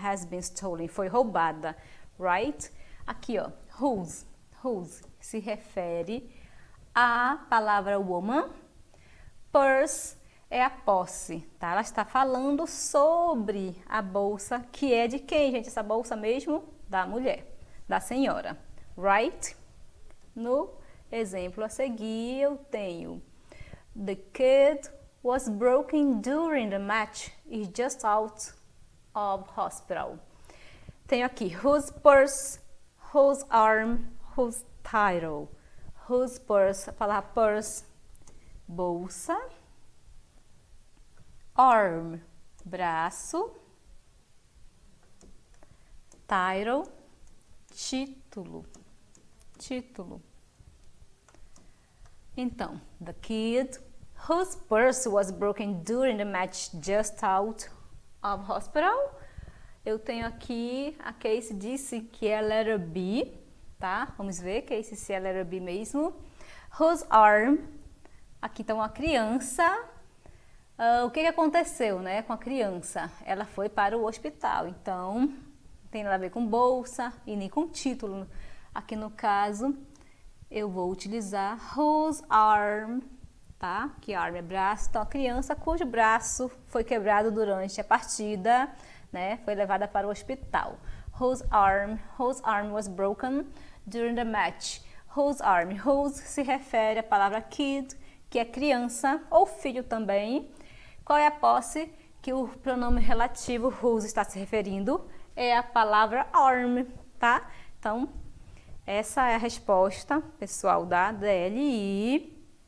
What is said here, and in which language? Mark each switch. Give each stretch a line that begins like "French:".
English: Has been stolen.
Portuguese: Foi roubada.
English: Right?
Portuguese: Aqui, ó.
English: Whose.
Portuguese: Whose se refere à palavra woman. Purse é a posse, tá? Ela está falando sobre a bolsa, que é de quem, gente? Essa bolsa mesmo? Da mulher, da senhora. Right? No exemplo a seguir, eu tenho
English: The kid was broken during the match. Is just out of hospital.
Portuguese: Tenho aqui
English: whose purse, whose arm, whose title. Whose purse,
Portuguese: a palavra purse, bolsa. Arm, braço. Title, título. Título.
English: Então, the kid whose purse was broken during the match just out of hospital.
Portuguese: Eu tenho aqui, a Casey disse que é a letter B, tá? Vamos ver, Casey, se é a letter B mesmo.
English: Whose arm,
Portuguese: aqui está uma criança. O que aconteceu, né, com a criança? Ela foi para o hospital, então não tem nada a ver com bolsa e nem com título. Aqui no caso, eu vou utilizar
English: whose arm,
Portuguese: tá? Que arm é braço. Então, a criança cujo braço foi quebrado durante a partida, né? Foi levada para o hospital.
English: Whose arm was broken during the match. Whose arm.
Portuguese: Whose se refere à palavra kid, que é criança ou filho também. Qual é a posse que o pronome relativo whose está se referindo? É a palavra arm, tá? Então, essa é a resposta, pessoal, da DLI.